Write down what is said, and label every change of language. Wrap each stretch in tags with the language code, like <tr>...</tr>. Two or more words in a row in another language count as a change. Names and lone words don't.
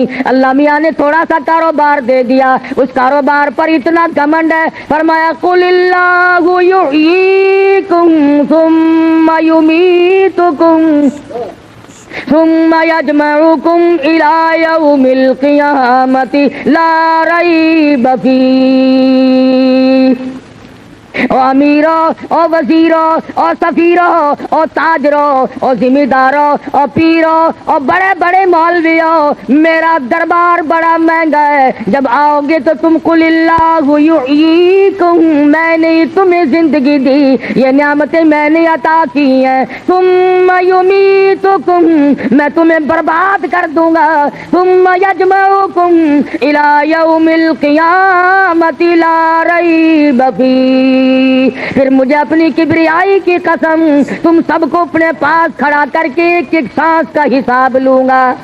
<ur>اللہ میاں نے تھوڑا سا کاروبار دے دیا، اس کاروبار پر اتنا گھمنڈ ہے، فرمایا</ur> <ar>قل اللہ یحییکم ثم یمیتکم ثم یجمعکم الی یوم القیامۃ لا ریب فیہ۔</ar> <ur>او امیرو، او وزیرو، او سفیرو، او تاجرو، او ذمہ دارو، او پیرو، او بڑے بڑے مولویو، میرا دربار بڑا مہنگا ہے، جب آؤ گے تو تم</ur> <ar>قل اللہ یحییکم،</ar> <ur>میں نے تمہیں زندگی دی، یہ نعمتیں میں نے عطا کی ہیں،</ur> <ar>ثم یمیتکم،</ar> <ur>میں تمہیں برباد کر دوں گا،</ur> <ar>ثم یجمعکم الی یوم القیامۃ لا ریب فیہ،</ar> <ur>پھر مجھے اپنی کبریائی کی قسم تم سب کو اپنے پاس کھڑا کر کے ایک ایک سانس کا حساب لوں گا۔</ur>